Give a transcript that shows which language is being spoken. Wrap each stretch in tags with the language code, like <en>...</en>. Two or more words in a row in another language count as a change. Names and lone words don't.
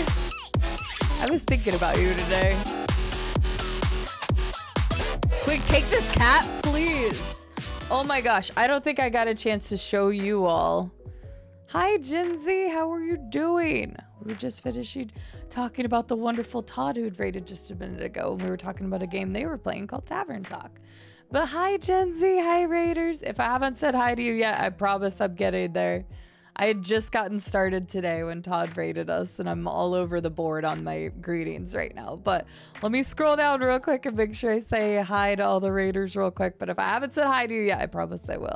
<en>I was thinking about you today. Quick, take this cat, please. Oh my gosh, I don't think I got a chance to show you all. Hi, Jinsey, how are you doing? We were just finishing talking about the wonderful Todd who'd rated just a minute ago. And we were talking about a game they were playing called Tavern Talk. But hi, Jinsey, hi, Raiders. If I haven't said hi to you yet, I promise I'm getting there. I had just gotten started today when Todd rated us, and I'm all over the board on my greetings right now. But let me scroll down real quick and make sure I say hi to all the Raiders real quick. But if I haven't said hi to you yet, I promise I will.</en>